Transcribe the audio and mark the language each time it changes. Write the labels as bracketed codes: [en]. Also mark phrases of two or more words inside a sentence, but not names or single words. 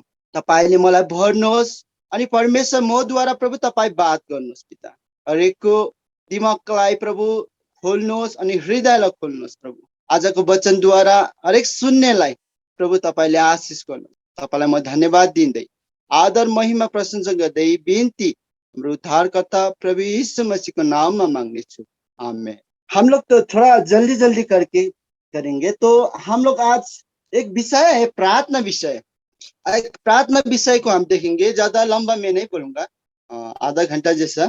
[ne] तपाईले मलाई भर्नुहोस् अनि परमेश्वर मद्वारा प्रभु तपाईँ बात गर्नुहोस् पिता। हरेकको दिमागलाई प्रभु खोल्नुहोस् अनि हृदयलाई खोल्नुहोस् प्रभु। आजको वचनद्वारा हरेक सुन्नेलाई प्रभु तपाईले आशिष गर्नुहोस्। तपाईलाई म धन्यवाद दिँदै आदर महिमा प्रशंसा गर्दै बिन्ती हाम्रो उद्धारकर्ता प्रभु यीशु मसीह को [hi] नाम में मांगने [ne] छु, आमेन। [hi] हम लोग तो थोड़ा जल्दी जल्दी करके करेंगे। तो हम लोग आज एक विषय है प्रार्थना विषय। एक प्रार्थना विषय को हम देखेंगे, ज्यादा लंबा मैं नहीं बोलूंगा, आधा घंटा जैसा।